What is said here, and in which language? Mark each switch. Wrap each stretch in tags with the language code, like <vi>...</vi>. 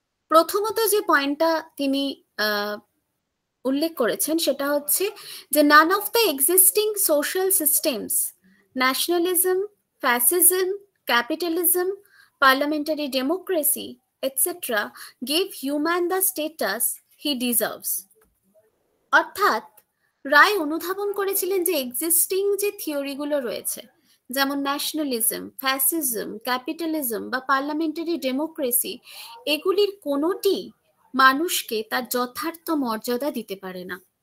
<bn>প্রথমত যে পয়েন্টটা তিনি উল্লেখ করেছেন সেটা হচ্ছে যে</bn> <en>None of the existing social systems, nationalism, fascism, capitalism, parliamentary democracy etc. gave human the status he deserves.</en> <bn>অর্থাৎ রায় অনুধাবন করেছিলেন যে এক্সিস্টিং যে থিওরিগুলো রয়েছে যেমন ন্যাশনালিজম, ফ্যাসিজম, ক্যাপিটালিজম বা পার্লামেন্টারি ডেমোক্রেসি, এগুলির কোনোটি মানুষকে তার যথার্থ মর্যাদা দিতে পারে না।</bn>